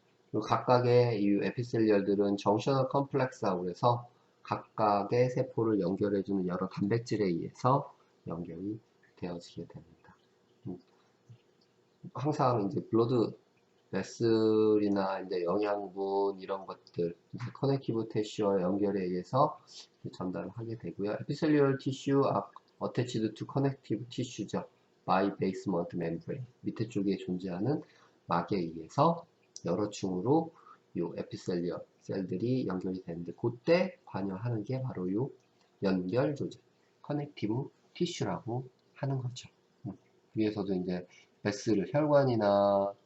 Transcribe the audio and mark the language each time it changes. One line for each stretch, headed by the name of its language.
Korean: 그리고 각각의 이 에피셀리얼들은 정셔널 컴플렉스라고 해서 각각의 세포를 연결해주는 여러 단백질에 의해서 연결이 되어지게 됩니다. 항상 이제 블러드 베슬이나 이제 영양분 이런 것들 커넥티브 티슈와 연결에 의해서 전달을 하게 되고요.
English: 에피셀리얼 티슈 attached to connective tissue죠. by basement membrane
Korean: 밑에 쪽에 존재하는 막에 의해서 여러 층으로 이 에피셀리얼 셀들이 연결이 되는데 그때 관여하는 게 바로 이 연결 조직 커넥티브 티슈라고 하는 거죠. 위에서도 이제 베슬 혈관이나